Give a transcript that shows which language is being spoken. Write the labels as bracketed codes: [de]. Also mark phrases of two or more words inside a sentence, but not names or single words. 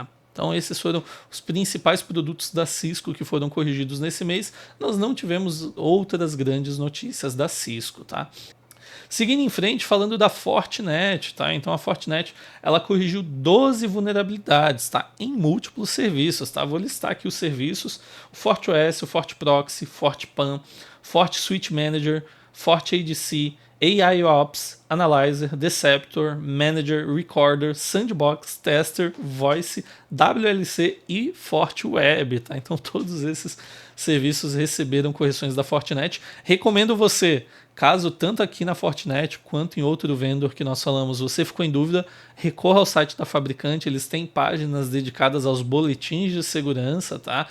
[pt] Então esses foram os principais produtos da Cisco que foram corrigidos nesse mês. Nós não tivemos outras grandes notícias da Cisco, tá? Seguindo em frente, falando da Fortinet, tá? Então a Fortinet, ela corrigiu 12 vulnerabilidades, tá? Em múltiplos serviços, tá? Vou listar aqui os serviços: o FortiOS, o FortiProxy, FortiPAN, FortiSwitch Manager, FortiADC, AIOps, Analyzer, Deceptor, Manager, Recorder, Sandbox, Tester, Voice, WLC e FortiWeb, tá? Então todos esses serviços receberam correções da Fortinet. Recomendo você, caso tanto aqui na Fortinet quanto em outro vendor que nós falamos, você ficou em dúvida, recorra ao site da fabricante, eles têm páginas dedicadas aos boletins de segurança, tá?